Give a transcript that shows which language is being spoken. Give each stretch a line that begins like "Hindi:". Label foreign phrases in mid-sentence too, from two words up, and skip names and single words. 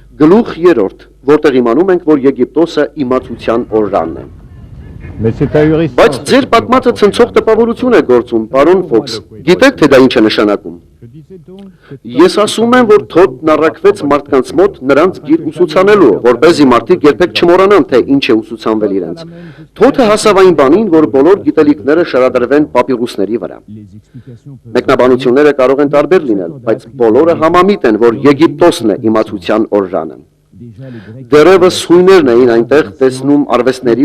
Armenian: Գլուխ 3, որտեղ իմանում ենք, որ Եգիպտոսը իմացության օրրանն է։
French: Mais c'est ahurissant.
Armenian: Բայց ձեր պատմածը ցնցող տպավորություն է գործում, պարոն Ֆոքս։ Գիտեք, թե դա ինչ է նշանակում։ Ես ասում եմ, որ Թոթն առաքվեց մարդկանց մոտ նրանց գիր ուսուցանելու, որպեսզի մարդիկ երբեք չմոռանան, թե ինչ է ուսուցանվել իրենց։ Թոթը հասավ այն բանին, որ բոլոր գիտելիքները շարադրվեն պապիրուսների վրա։ Մեկնաբանությունները կարող են տարբեր լինել, բայց բոլորը համամիտ են, որ Եգիպտոսն է իմացության օրրանը։ Դեռևս հույներն էին այնտեղ տեսնում արվեստների